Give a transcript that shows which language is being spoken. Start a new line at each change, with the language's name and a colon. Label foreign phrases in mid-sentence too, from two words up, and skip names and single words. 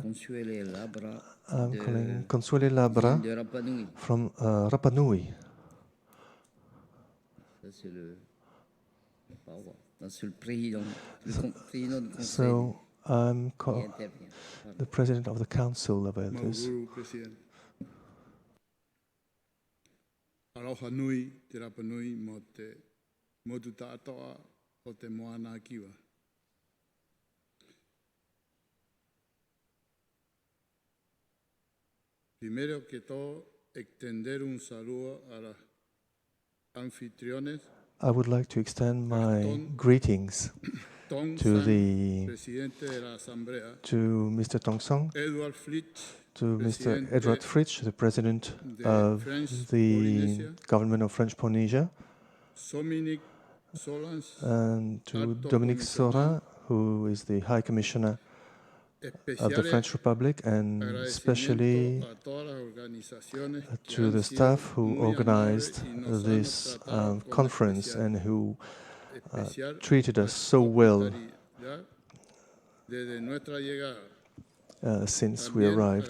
English: I'm calling Consuele Labra from Rapa Nui. So I'm the President of the Council of Elders.
Rapanui: Aloha nui te rapa nui mo te motu tātoa o te moana kiwa.
Spanish: Primero que todo, extender un saludo a los anfitriones.
English: I would like to extend my greetings to Mr. Tong Song, to Mr. Edward Fritsch, the President of the Government of French Polynesia, and to Dominique Sora, who is the High Commissioner of the French Republic, and especially to the staff who organized this conference and who treated us so well since we arrived.